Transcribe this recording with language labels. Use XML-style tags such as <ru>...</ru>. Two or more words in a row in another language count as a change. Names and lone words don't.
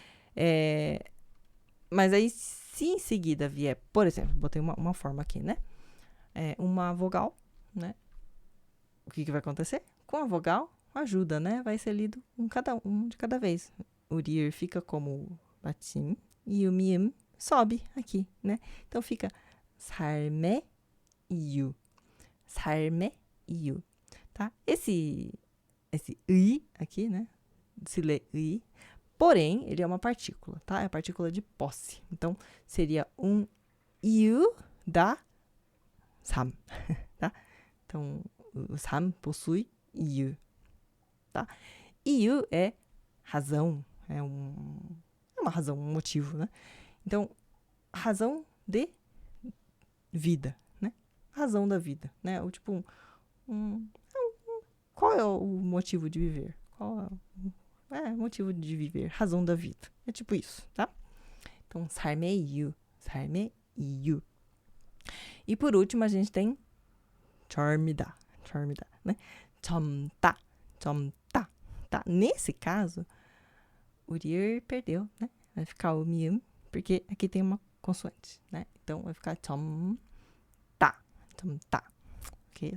<pt>Mas aí, se em seguida vier, por exemplo, botei uma forma aqui, né? Uma vogal, né? O que vai acontecer? Com a vogal, ajuda, né? Vai ser lido um de cada vez. O rir fica como atim e o mium sobe aqui, né? Então fica</pt> <ko>삶의 이유, 삶의 이유,</ko> <pt>tá? Esse 의 aqui, né? Se lê 의, porém ele é uma partícula, tá? É a partícula de posse. Então seria um 이유 da 삶, tá? Então o 삶 possui 이유, tá? 이유 é razão, é uma razão, um motivo, né? Então, razão de vida, né? Razão da vida, né? Ou tipo, qual é o motivo de viver? Qual é o motivo de viver? Razão da vida. É tipo isso, tá? Então,</pt> <ko>삶의 이유, 삶의 이유.</ko> <pt>E por último, a gente tem 젊다, né?</pt> <ko>젊다, tá?</ko> <pt>Nesse caso, o rir perdeu, né? Vai ficar o mium, porque aqui tem uma consoante, né? Então, vai ficar 젊다. Ok?</pt>